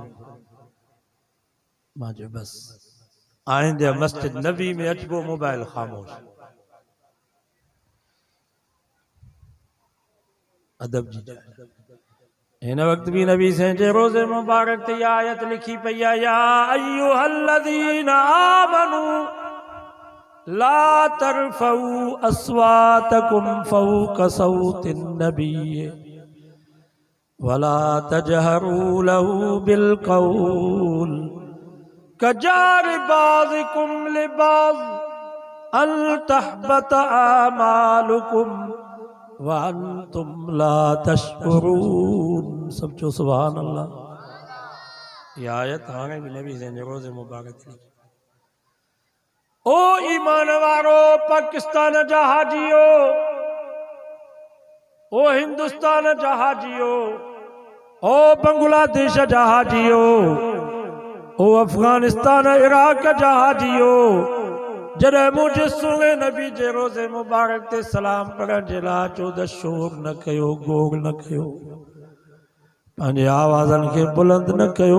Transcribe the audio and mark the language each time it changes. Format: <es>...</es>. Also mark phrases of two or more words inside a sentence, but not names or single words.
<sd>मां चयो बसि आईंदे मस्जिद नबी में अचबो मोबाइल ख़ामोश। अदब जी हिन वक्त भी नबी साईं जे रोज़े मुबारक ते आयत लिखी पई आहे,</sd> <ar>يا أيها الذين آمنوا لا ترفعوا أصواتكم فوق صوت النبي ولا تجهروا له بالقول كجهر بعضكم لبعض أن تحبط أعمالكم وأنتم لا تشعرون.</ar> <sd>सब जो</sd> <ar>سبحان الله.</ar> <sd>ये आयत हाणे भी नबी साईं जे रोज़े मुबारक थी। ओ ईमान वारो पाकिस्तान जा हाजियो, ओ हिंदुस्तान जा हाजियो, ओ बांग्लादेश जा हाजियो, ओ अफगानिस्तान इराक जा हाजियो, जॾहिं मुंहिंजे सुहिणे नबी जे रोज़े मुबारक ते सलाम पढ़ण जे लाइ अचो त शोर न कयो, गोड़ न कयो, पंहिंजे आवाज़नि खे बुलंद न कयो।</sd>